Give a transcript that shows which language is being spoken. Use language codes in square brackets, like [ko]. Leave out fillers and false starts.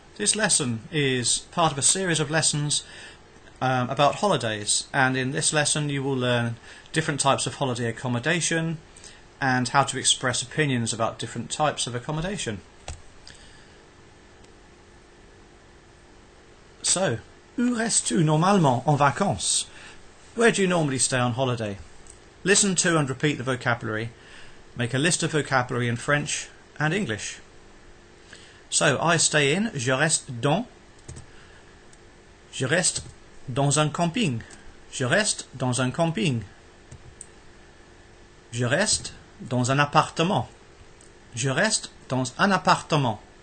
[en] This lesson is part of a series of lessons about holidays, and in this lesson you will learn different types of holiday accommodation and how to express opinions about different types of accommodation. [fr] So, où restes-tu normalement en vacances? [en] Where do you normally stay on holiday? Listen to and repeat the vocabulary. Make a list of vocabulary in French and English. So, I stay in, [fr] je reste dans un camping. Je reste dans un camping. Je reste dans un appartement. Je reste dans un appartement.